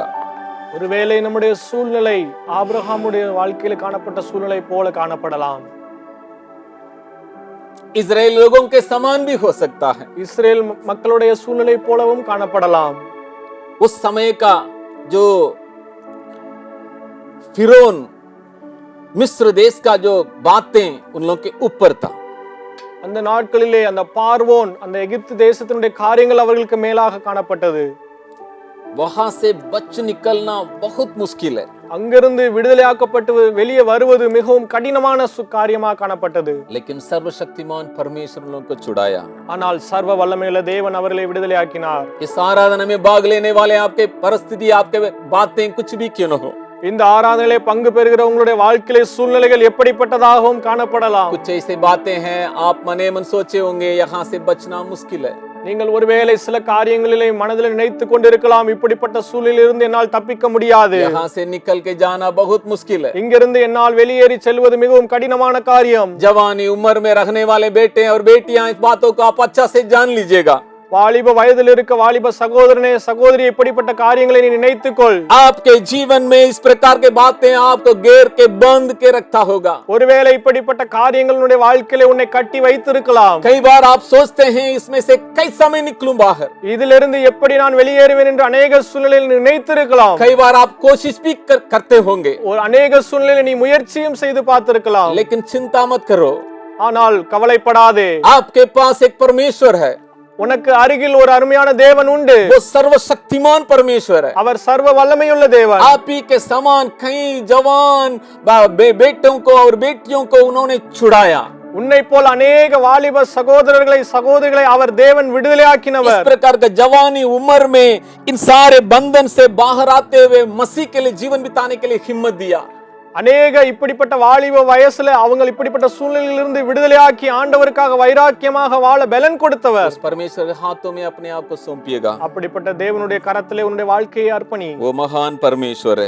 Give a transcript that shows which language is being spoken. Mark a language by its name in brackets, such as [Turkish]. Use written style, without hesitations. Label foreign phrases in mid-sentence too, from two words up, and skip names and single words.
[Tamil] ஒருவேளை நம்முடைய சூழ்நிலை ஆபிரகாமுடைய வாழ்க்கையில காணப்பட்ட சூழ்நிலை போல காணப்படலாம். [Hindi] इजराइल लोगों के समान भी हो सकता है. [Tamil] இஸ்ரேல் மக்களுடைய சூழ்நிலை போலவும் காணப்படலாம். [Hindi] उस समय का जो फिरौन मिस्र देश का जो बातें उन लोगों के ऊपर था. [Tamil] அந்த நாட்களிலே அந்த பார்வோன் அந்த எகிப்து தேசத்தினுடைய காரியங்கள் அவர்களுக்கு மேலாக காணப்பட்டது. [Hindi] वहां से बच निकलना बहुत मुश्किल है. [Tamil] அங்கிருந்து விடுதலையாக்கப்பட்டு வெளியே வருவது மிகவும் கடினமான காரியமாக காணப்பட்டது. [Hindi] लेकिन सर्वशक्तिमान परमेश्वर उन लोगों को छुड़ाया. [Tamil] ஆனால் சர்வ வல்லமையுள்ள தேவன் அவர்களை விடுதலையாக்கினார். [Hindi] इस आराधना में भाग लेने वाले आपके परिस्थिति, आपके बातें कुछ भी क्यों न हो, [Tamil] இந்த ஆராதனையிலே பங்கு பெறுகிற உங்களுடைய வாழ்க்கையிலே சூழ்நிலைகள் எப்படிப்பட்டதாகவும் காணப்படலாம். [Hindi] कुछ ऐसे बातें हैं आप मने मन सोचे होंगे यहाँ से बचना मुश्किल है. [Tamil] நீங்கள் ஒருவேளை சில காரியங்களிலே மனதில் நினைத்துக் கொண்டிருக்கலாம், இப்படிப்பட்ட சூழலிலிருந்து என்னால் தப்பிக்க முடியாது, [Hindi] यहाँ से निकल के जाना बहुत मुश्किल है. [Tamil] இங்கிருந்து என்னால் வெளியேறி செல்வது மிகவும் கடினமான காரியம். [Hindi] जवानी उम्र में रहने वाले बेटे और बेटियां इस बातों को आप अच्छा से जान लीजिएगा. [Tamil] வாலிப வயதில் இருக்க வாலிப சகோதரனே சகோதரி, இப்படிப்பட்ட காரியங்களை நீ நினைத்துக்கொள். [Hindi] आपके जीवन में इस प्रकार के बातें आपको घेर के बंद के रखता होगा. [Tamil] ஒருவேளை இப்படிப்பட்ட காரியங்களுடைய வாழ்க்கையிலே உன்னை கட்டி வைத்திருக்கலாம். [Hindi] कई बार आप सोचते हैं इसमें से कैसे मैं निकलूं बाहर. [Tamil] இதிலிருந்து எப்படி நான் வெளியேறுவேன் என்று अनेक சூழ்நிலையில் நினைத்திருக்கலாம். [Hindi] कई बार आप कोशिश भी करते होंगे, [Tamil] ஒரு अनेक சூழ்நிலையில் நீ முயற்சியும் செய்து பார்த்திருக்கலாம். [Hindi] लेकिन चिंता मत करो, [Tamil] ஆனால் கவலைப்படாதே, [Hindi] आपके पास एक परमेश्वर है. [Tamil] உனக்கு அருகில் ஒரு அருமையான தேவன் உண்டு. [Hindi] वो सर्वशक्तिमान परमेश्वर है. [Tamil] அவர் சர்வ வல்லமையுள்ள தேவன். [Hindi] आप ही के समान कई जवान बेटों को और बेटियों को उन्होंने छुड़ाया. [Tamil] உன்னை போல் अनेक வாலிப சகோதரர்களை சகோதரிகளை அவர் தேவன் விடுதலையாக்கினவர். [Hindi] इस प्रकार का जवानी उम्र में इन सारे बंधन से बाहर आते हुए मसीह के लिए जीवन बिताने के लिए हिम्मत दिया. [Tamil] अनेक இப்படிப்பட்ட வாலிப வயசுல அவங்க இப்படிப்பட்ட சூழ்நிலையிலிருந்து விடுதலையாக்கி ஆண்டவருக்காக வைராக்கியமாக வாழ பலன் கொடுத்தவர். [Hindi] उस परमेश्वर के हाथों में अपने आप को सौंपिएगा. [Tamil] அப்படிப்பட்ட தேவனுடைய கரத்திலே உன்னுடைய வாழ்க்கையை அர்ப்பணி. [Hindi] वो महान परमेश्वर है.